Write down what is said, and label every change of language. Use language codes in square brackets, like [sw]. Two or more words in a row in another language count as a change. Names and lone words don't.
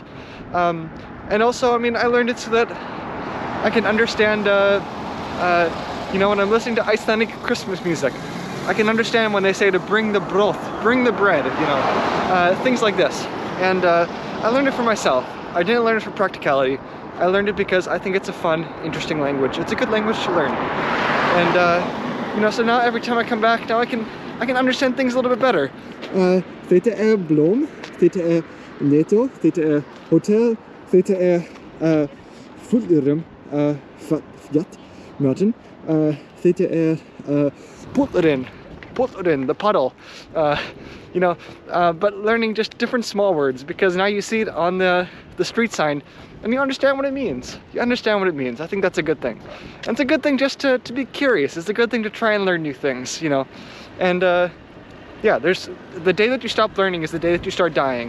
[en] And also, I learned it so that I can understand, when I'm listening to Icelandic Christmas music, I can understand when they say to bring the bread, things like this. And I learned it for myself. I didn't learn it for practicality. I learned it because I think it's a fun, interesting language. It's a good language to learn. And, so now every time I come back, now I can understand things a little bit better. [is] Þetta blóm, þetta netto, þetta hotel, þetta fullrum, fjall, mountain, þetta Putrin, [en] the puddle, but learning just different small words, because now you see it on the street sign and you understand what it means. I think that's a good thing. And it's a good thing just to be curious. It's a good thing to try and learn new things, And yeah, there's the day that you stop learning is the day that you start dying.